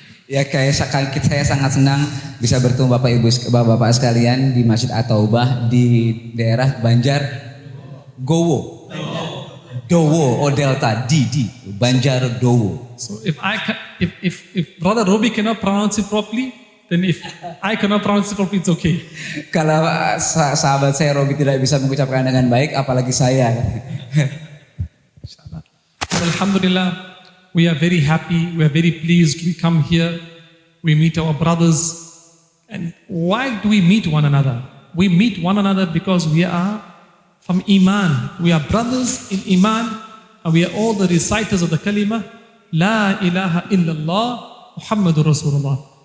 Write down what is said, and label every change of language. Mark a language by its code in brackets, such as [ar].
[id] Ya, saya sangat senang bisa bertemu Bapak sekalian di Masjid At-Taubah di daerah Banjar Gowo. [en] Dowo or Delta D Banjar Dowo. So if Brother Robbie cannot pronounce it properly, then if I cannot pronounce it properly, it's okay. [id] Kalau sahabat saya Robbie tidak bisa mengucapkan dengan baik, apalagi saya. [en] Alhamdulillah, we are very happy, we are very pleased. We come here, we meet our brothers. And why do we meet one another? We meet one another because we are from Iman. We are brothers in Iman, and we are all the reciters of the kalima, La ilaha illallah Muhammadur Rasulullah.